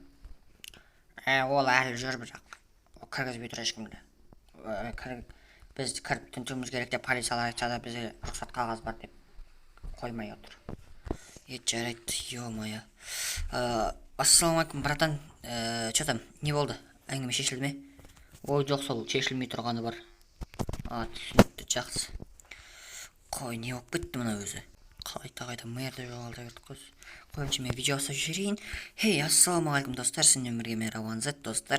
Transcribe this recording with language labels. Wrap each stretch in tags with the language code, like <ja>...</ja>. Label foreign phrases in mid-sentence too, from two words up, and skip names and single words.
<kk>Ол әлі жүр, бірақ кіргізбей тұр ешкімді. Біз кіріп тінтуіміз керек деп полициялар айтса да бізде рұқсат қағаз бар деп қоймай отыр. Жарайды, ё-моё. Ассалаумалейкум, братан.</kk> <ru>Что там,</ru> <kk>не болды? Әңгіме шешілді ме? Ой, жоқ, сол шешілмей тұрғаны бар. Түсінікті, жақсы. Қой, не болып кетті мына өзі? Қайта мэрді жоғалтып кетті қыз. Қойымшы, мен видео жасап жүрейін. Хей, ассалаумалейкум достар, сіздермен бірге мен Раванзет достар.</kk>